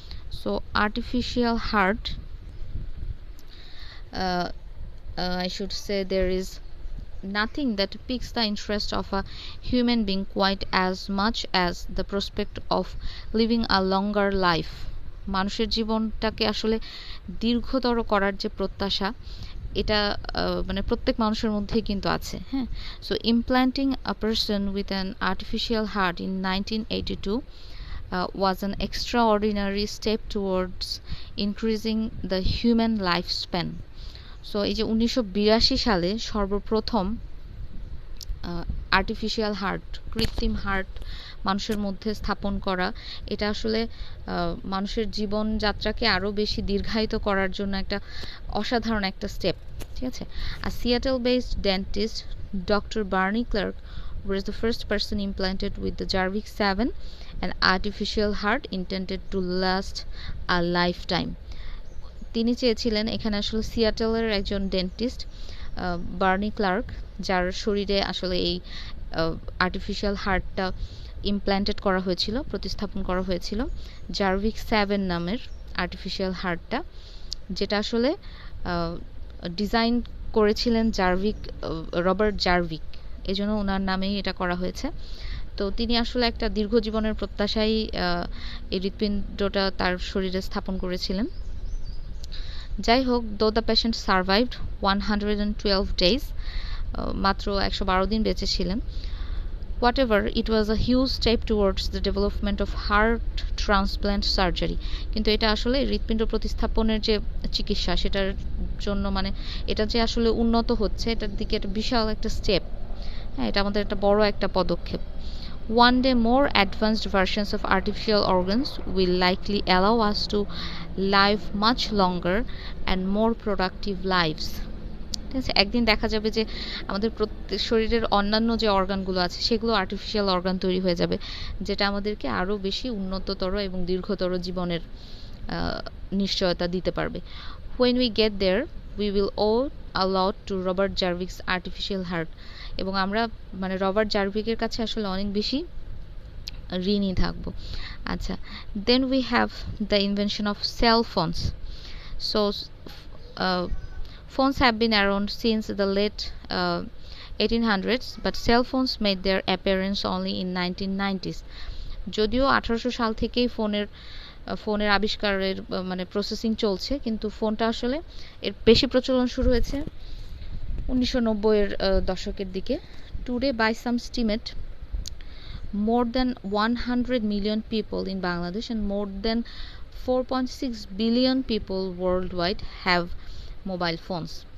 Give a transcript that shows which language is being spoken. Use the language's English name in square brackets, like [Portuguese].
[English] So artificial heart, I should say, there is nothing that piques the interest of a human being quite as much as the prospect of living a longer life. [Bangla] মানুষের জীবনটাকে আসলে দীর্ঘতর করার যে প্রত্যাশা, এটা মানে প্রত্যেক মানুষের মধ্যেই কিন্তু আছে। [English] হ্যাঁ, so implanting a person with an artificial heart in 1982 was an extraordinary step towards increasing the human lifespan. [Bangla] So এই যে 1982 সালে সর্বপ্রথম আর্টিফিশিয়াল হার্ট, কৃত্রিম হার্ট মানুষের মধ্যে স্থাপন করা, এটা আসলে মানুষের জীবনযাত্রাকে আরও বেশি দীর্ঘায়িত করার জন্য একটা অসাধারণ একটা স্টেপ। ঠিক আছে, আর [English] Seattle based dentist doctor Barney Clark was the first person implanted with the Jarvik 7, an artificial heart intended to last a lifetime. [Bangla] তিনি চেয়েছিলেন, এখানে আসলে সিয়াটেলের একজন ডেন্টিস্ট বার্নি ক্লার্ক, যার শরীরে আসলে এই আর্টিফিশিয়াল হার্টটা ইমপ্ল্যান্টেড করা হয়েছিল, প্রতিস্থাপন করা হয়েছিল, জার্ভিক 7 নামের আর্টিফিশিয়াল হার্টটা, যেটা আসলে ডিজাইন করেছিলেন রবার্ট জার্ভিক, এজন্য ওনার নামেই এটা করা হয়েছে। তো তিনি আসলে একটা দীর্ঘ জীবনের প্রত্যাশায় এই হৃৎপিণ্ডটা তার শরীরে স্থাপন করেছিলেন। যাই হোক, [English] though the patient survived 112 days, [Bangla] মাত্র 112 দিন বেঁচে ছিলেন। [English] Whatever, it was a huge step towards the development of heart transplant surgery. [Bangla] কিন্তু এটা আসলে হৃৎপিণ্ড প্রতিস্থাপনের যে চিকিৎসা, সেটার জন্য মানে এটা যে আসলে উন্নত হচ্ছে, এটার দিকে একটা বিশাল একটা স্টেপ। হ্যাঁ, এটা আমাদের একটা বড় একটা পদক্ষেপ। [English] One day more advanced versions of artificial organs will likely allow us to live much longer and more productive lives. [Bangla] ঠিক আছে, একদিন দেখা যাবে যে আমাদের প্রত্যেক শরীরের অন্যান্য যে অর্গানগুলো আছে সেগুলো আর্টিফিশিয়াল অর্গান তৈরি হয়ে যাবে, যেটা আমাদেরকে আরও বেশি উন্নততর এবং দীর্ঘতর জীবনের নিশ্চয়তা দিতে পারবে। [English] When we get there, we will owe a lot to Robert Jarvik's artificial heart, [Bangla] এবং আমরা মানে রবার্ট জার্ভিকের কাছে আসলে অনেক বেশি ঋণী থাকবো। [English] আচ্ছা, then we have the invention of cell phones. So phones have been around since the late 1800s, but cell phones made their appearance only in 1990s. [Bangla] যদিও 1800 সাল থেকেই ফোনের আবিষ্কারের মানে প্রসেসিং চলছে, কিন্তু ফোনটা আসলে এর বেশি প্রচলন শুরু হয়েছে 1990-এর দশকের দিকে। [English] Today by some estimate, more than 100 million people in Bangladesh and more than 4.6 billion people worldwide have mobile phones.